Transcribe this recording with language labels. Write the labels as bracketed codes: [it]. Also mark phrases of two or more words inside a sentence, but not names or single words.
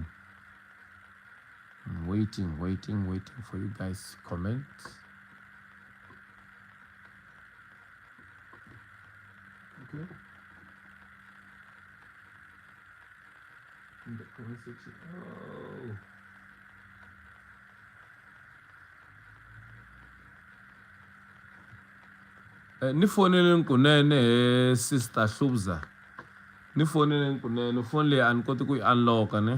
[en] I'm waiting for you guys to comment. Okay. In the comment section. [ts] Ni fonele kunene sister Hlubza. Ni fonele kunene phone le an koti ku unlock ne.